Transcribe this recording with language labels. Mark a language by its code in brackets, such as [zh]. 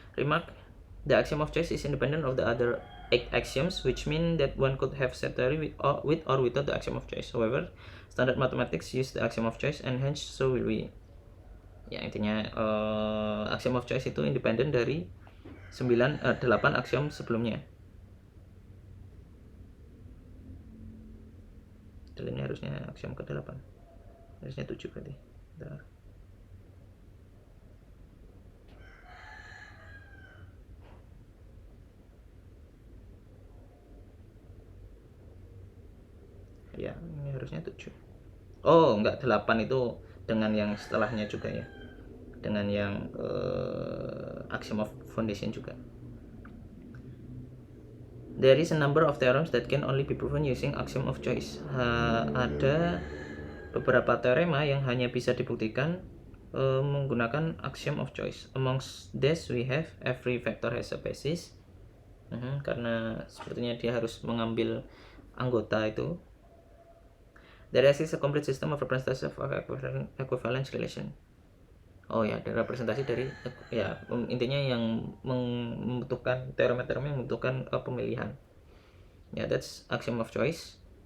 [en] Remark: the axiom of choice is independent of the other 8 axioms, which mean that one could have set theory with or without the axiom of choice. However, standard mathematics use the axiom of choice, and hence so will we. [id] Ya, intinya axiom of choice itu independen dari 8 aksiom sebelumnya. Dan ini harusnya aksiom ke-8. Harusnya 7 berarti. Bentar. Ya, ini harusnya 7. Oh, enggak, 8 itu dengan yang setelahnya juga ya. Dengan yang axiom of foundation juga. [en] There is a number of theorems that can only be proven using axiom of choice. [id] Ada beberapa teorema yang hanya bisa dibuktikan menggunakan axiom of choice. [en] Amongst these we have every vector has a basis. [id] Karena sepertinya dia harus mengambil anggota itu. [en] There exists a complete system of representation of equivalence relation. [id] Oh ya, ada representasi dari ya, intinya yang membutuhkan teorema-teorema yang membutuhkan pemilihan. [en] Ya, that's axiom of choice.